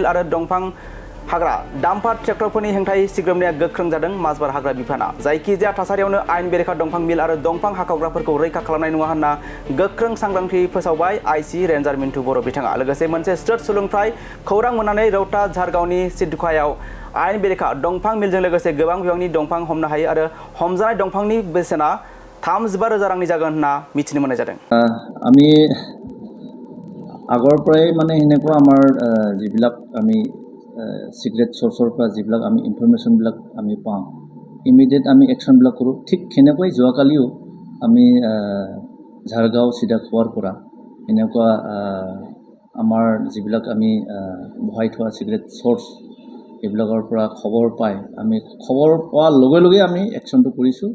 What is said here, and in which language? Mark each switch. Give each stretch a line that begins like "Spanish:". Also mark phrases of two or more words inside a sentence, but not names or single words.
Bodo: आरो दंफां हाग्रा डाम्पार ट्रेक्टरफोरनि हेंथायै सिग्रोमनाया गोख्रों जादों माजबाद हाग्रा बिफाना जायखिजाया थासारियावनो आयेन बेरेखा दंफां मिल आरो दंफां हाखावग्राफोरखौ रैखा खालामनाय नङा होनना गोख्रों सांग्रांथि फोसावबाय आइसि रेन्जार मिन्टु बर' बिथाङा लोगोसे मोनसे स्टेट सुलुंफ्राय खौरां मोननानै रौता झारगावनि सिद्धुखायाव आयेन बेरेखा दंफां मिलजों लोगोसे गोबां बिबांनि दंफां हमनो हायो आरो हमजानाय दंफांनि बेसेना 35,000 रांनि जागोन होनना मिथिनो मोननाय जादों
Assamese: আমি আগৰ পৰাই মানে এনেকুৱা আমাৰ যিবিলাক আমি
English: secret sourceৰ
Assamese: পৰা যিবিলাক আমি ইনফৰমেশনবিলাক আমি পাওঁ ইমিডিয়েট আমি একশনবিলাক কৰোঁ ঠিক সেনেকৈ যোৱাকালিও আমি ঝাৰগাঁও চিধাখোৱাৰ পৰা এনেকুৱা আমাৰ যিবিলাক আমি বহাই থোৱা
English: secret source
Assamese: এইবিলাকৰ পৰা খবৰ পাই আমি খবৰ পোৱাৰ লগে লগে আমি একশনটো কৰিছোঁ